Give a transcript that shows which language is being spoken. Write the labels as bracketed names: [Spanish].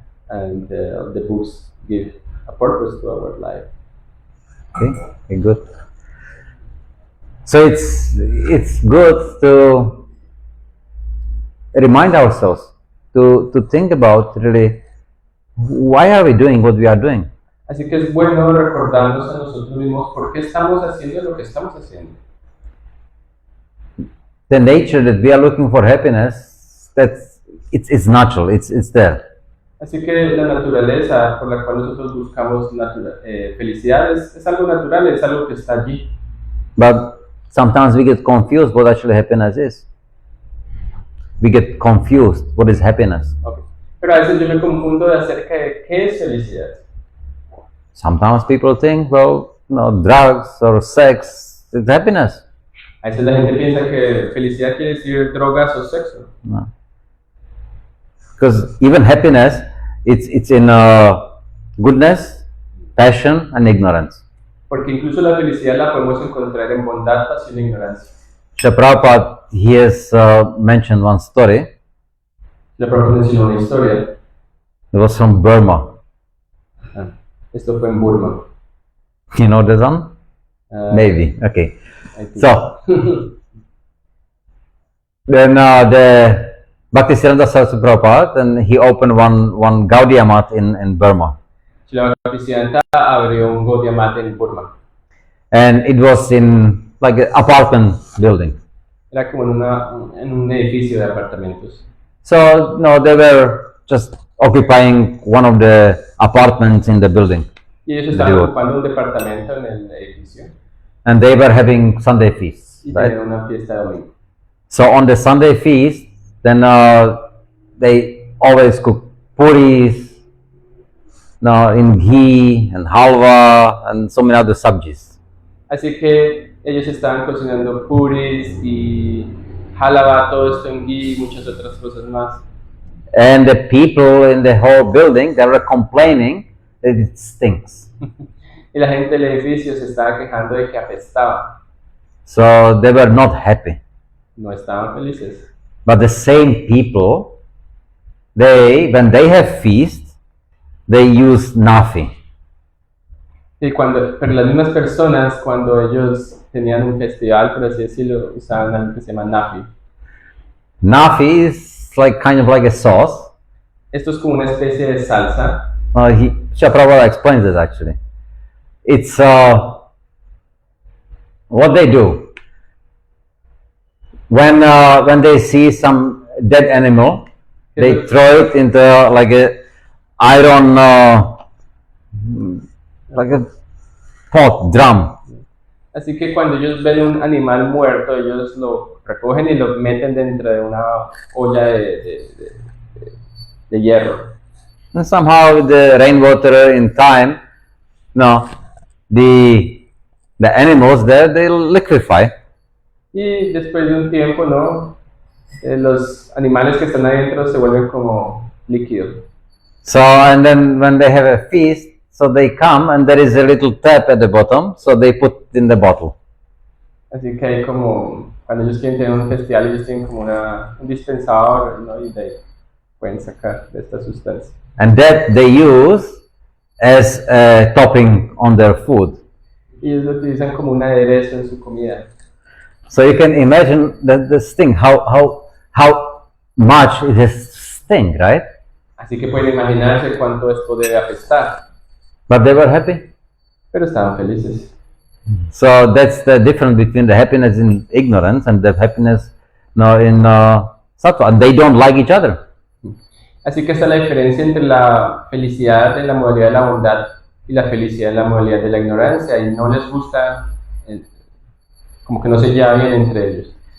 [English] And the books give a purpose to our life. Okay, good. So it's good to remind ourselves to think about really why are we doing what we are doing. [Spanish] Así que es bueno recordarnos a nosotros mismos por qué estamos haciendo lo que estamos haciendo. [English] The nature that we are looking for happiness, it's natural, it's there. [Spanish] Así que la naturaleza por la cual nosotros buscamos felicidad es algo natural, es algo que está allí. [English] But sometimes we get confused what actually happiness is. We get confused what is happiness. Okay. [Spanish] Pero a veces yo me confundo de acerca de qué es felicidad. [English] Sometimes people think, well, drugs or sex is happiness. [Spanish] A veces la gente piensa que felicidad quiere decir drogas o sexo. [English] No. Because even happiness, it's in goodness, passion, and ignorance. [Spanish] Porque incluso la felicidad la podemos encontrar en bondad, pasión e ignorancia. [English] Srila Prabhupada, he has mentioned one story. [Spanish] La Prabhupada mencionó una historia. [English] It was from Burma. [Spanish] Esto fue en Burma. [English] You know this one? Maybe. Okay. So, then the Bhaktisiddhanta Saraswati Prabhupada, and he opened one Gaudiya Math in Burma. [Spanish] La Bhaktisiddhanta abrió un Gaudiya Math en Burma. [English] And it was in like an apartment building. [Spanish] Era como en un edificio de apartamentos. [English] So, no, they were just occupying one of the apartments in the building. [Spanish] Y ellos estaban ocupando un departamento en el edificio. [English] And they were having Sunday feasts, [Spanish] Y [English] right? [Spanish] tenían una fiesta de domingo. [English] So on the Sunday feast, then they always cook puris, no, in ghee and halwa and so many other sabjis. [Spanish] Así que ellos estaban cocinando puris y halava, todo esto en ghee y muchas otras cosas más. [English] And the people in the whole building, they were complaining that it stinks. [Spanish] Y la gente del edificio se estaba quejando de que apestaba. [English] So they were not happy. [Spanish] No estaban felices. [English] But the same people, when they have feast, they use nafi. [Spanish] Y pero las mismas personas, cuando ellos tenían un festival, por así decirlo, usaban algo que se llama nafi. [English] Nafi is kind of like a sauce. [Spanish] Esto es como una especie de salsa. [English] Srila Prabhupada explains it actually. It's what they do when they see some dead animal, they throw it into like a iron like a pot drum. [Spanish] Así que cuando ellos ven un animal muerto, ellos lo recogen y lo meten dentro de una olla de hierro. [English] And somehow with the rainwater in time, the animals there, they liquefy. [Spanish] Y después de un tiempo, los animales que están adentro se vuelven como líquidos. [English] So, and then when they have a feast, so they come and there is a little tap at the bottom, so they put in the bottle. [Spanish] Así que hay como, cuando ellos quieren tener un festival, ellos tienen como un dispensador, y de ahí pueden sacar de esta sustancia. [English] And that they use as a topping on their food. [Spanish] Y ellos lo utilizan como un aderezo en su comida. [English] So you can imagine this thing, how much it has stink, right? [Spanish] Así que pueden imaginarse cuánto esto debe apestar. [English] But they were happy. [Spanish] Pero estaban felices. [English] So that's the difference between the happiness in ignorance and the happiness in sattva. And they don't like each other. [Spanish] Así que esta es la diferencia entre la felicidad en la modalidad de la bondad y la felicidad en la modalidad de la ignorancia. Y no les gusta, como que no se lleva bien entre ellos.